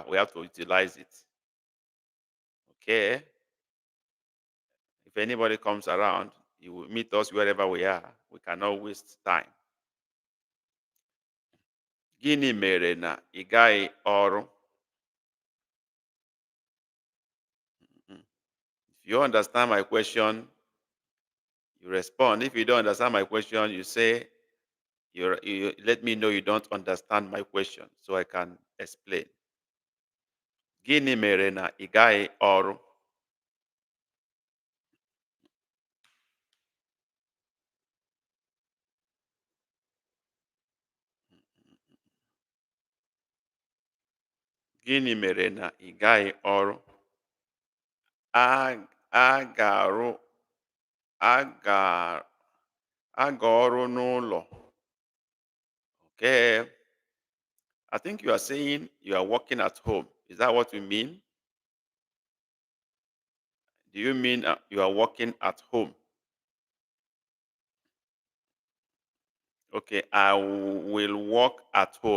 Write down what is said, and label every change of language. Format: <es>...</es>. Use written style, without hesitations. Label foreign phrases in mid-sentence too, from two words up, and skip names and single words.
<en>We have to utilize it. Okay. If anybody comes around, you will meet us wherever we are. We cannot waste time.</en> <ig>Gịnị mere na ị gaghị ọrụ?</ig> <en>If you understand my question, you respond. If you don't understand my question, you say, you let me know you don't understand my question so I can explain.</en> <ig>Gịnị mere na ị gaghị ọrụ? Gịnị mere na ị gaghị ọrụ? A ga-arụ ọrụ n'ụlọ.</ig> <en>Okay. I think you are saying you are working at home. Is that what you mean? Do you mean you are working at home? Okay, I will work at home.</en>